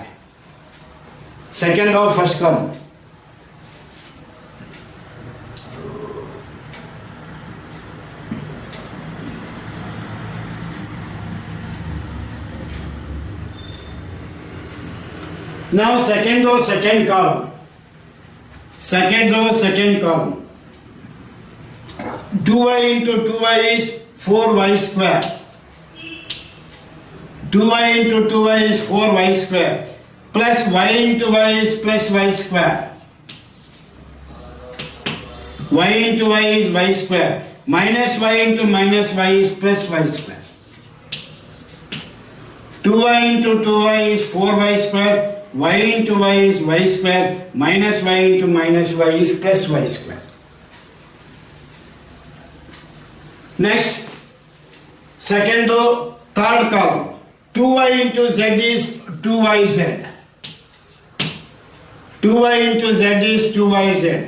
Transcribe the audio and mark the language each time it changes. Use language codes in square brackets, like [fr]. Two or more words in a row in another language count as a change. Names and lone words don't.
[en] Second row, first column. Now second row, second column. Second row, second column. 2y into 2y is 4y square. 2y into 2y is 4y square. Plus y into y is plus y square. Y into y is y square. Minus y into minus y is plus y square. 2y into 2y is 4y square. Y into y is y square. Minus y into minus y is plus y square. Next, second row, third column. 2y into z is 2yz. 2y into z is 2yz.